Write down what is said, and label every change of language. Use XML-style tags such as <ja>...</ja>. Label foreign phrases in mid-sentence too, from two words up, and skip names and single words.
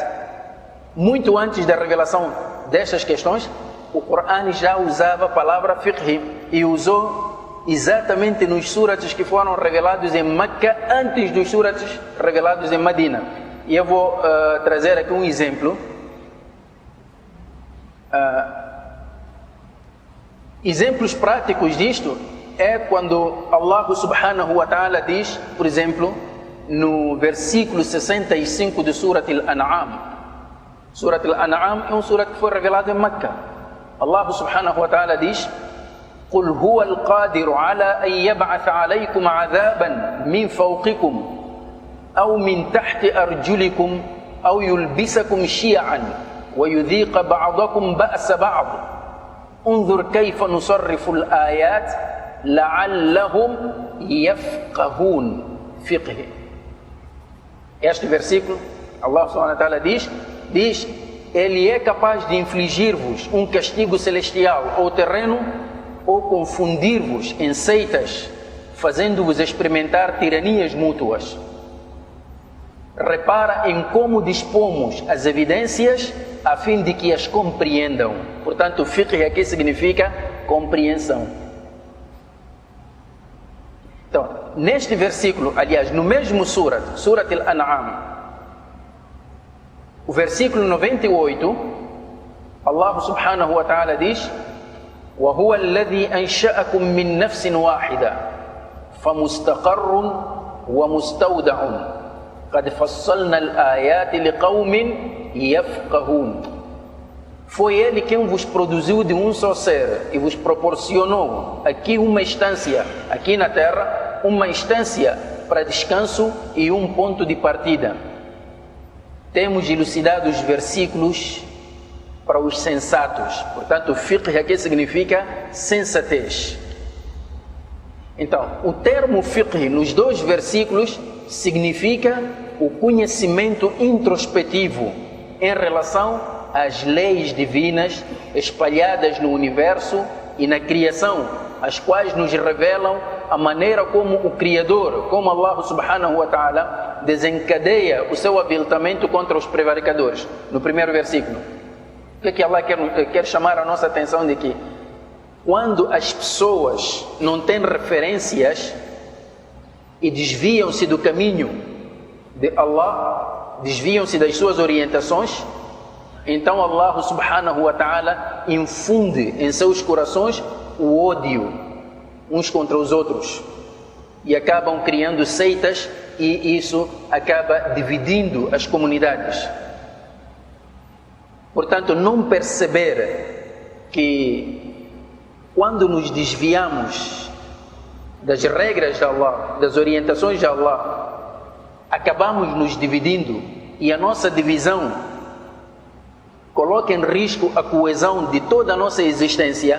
<pt>Muito antes da revelação destas questões, o Coran já usava a palavra fiqh e usou exatamente nos suratos que foram revelados em Meca antes dos suratos revelados em Medina. E eu vou trazer aqui um exemplo. Exemplos práticos disto é quando</pt> <ar>الله سبحانه وتعالى</ar> <pt>diz, por exemplo, no versículo 65 de Surat al-An'am. Surat al-An'am é um surat que foi revelado em Meca.</pt> <ar>الله سبحانه وتعالى diz: قل هو القادر على أن يبعث عليكم عذابا من فوقكم أو من تحت أرجلكم أو يلبسكم شيعا ويذيق بعضكم بأس بعض انظر كيف نصرف الآيات لعلهم يفقهون. Fiqh.</ar> <pt>Este versículo,</pt> <ar>الله سبحانه وتعالى</ar> <pt>diz: Ele é capaz de infligir-vos um castigo celestial ou terreno, ou confundir-vos em seitas, fazendo-vos experimentar tiranias mútuas. repara em como dispomos as evidências a fim de que as compreendam. Portanto, fiqh aqui significa compreensão. Então, neste versículo, aliás, no mesmo Surat Al-An'am, o versículo 98,</pt> <ar>الله سبحانه وتعالى diz: وَهُوَ الَّذِي أَنْشَأَكُم مِّن نَفْسٍ وَاحِدَةٍ فَمُسْتَقَرٌّ وَمُسْتَوْدَعٌ قَدْ فَصَّلْنَا الْآيَاتِ لِقَوْمٍ يَفْقَهُونَ.</ar> <pt>Foi Ele quem vos produziu de um só ser e vos proporcionou aqui uma instância, aqui na terra, uma instância para descanso e um ponto de partida. Temos elucidado os versículos para os sensatos. Portanto, fiqh aqui significa sensatez. Então, o termo fiqh nos dois versículos significa o conhecimento introspectivo em relação às leis divinas espalhadas no universo e na criação, as quais nos revelam a maneira como o Criador, como</pt> <ar>الله سبحانه وتعالى,</ar> <pt>desencadeia o seu habilitamento contra os prevaricadores. No primeiro versículo, o que Allah quer chamar a nossa atenção de que quando as pessoas não têm referências e desviam-se do caminho de Allah, desviam-se das suas orientações, então</pt> <ar>الله سبحانه وتعالى</ar> <pt>infunde em seus corações o ódio uns contra os outros e acabam criando seitas, e isso acaba dividindo as comunidades. Portanto, não perceber que quando nos desviamos das regras de Allah, das orientações de Allah, acabamos nos dividindo, e a nossa divisão coloca em risco a coesão de toda a nossa existência.</pt>